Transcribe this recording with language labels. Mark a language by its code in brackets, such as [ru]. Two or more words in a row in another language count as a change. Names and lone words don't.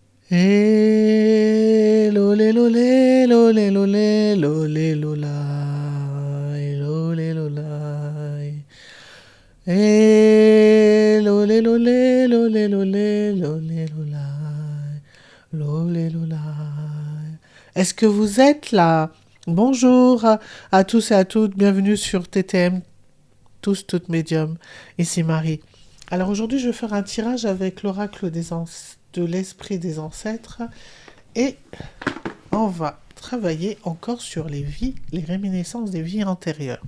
[fr] Et lolé lolé lolé lolé lolé lola. Et lolé lola. Et lolé lolé lolé lolé lolé lola. Lolé lola. Est-ce que vous êtes là? Bonjour à tous et à toutes, bienvenue sur TTM, tous, toutes médiums. Ici Marie. Alors aujourd'hui, je vais faire un tirage avec l'oracle de l'esprit des ancêtres et on va travailler encore sur les vies, les réminiscences des vies antérieures.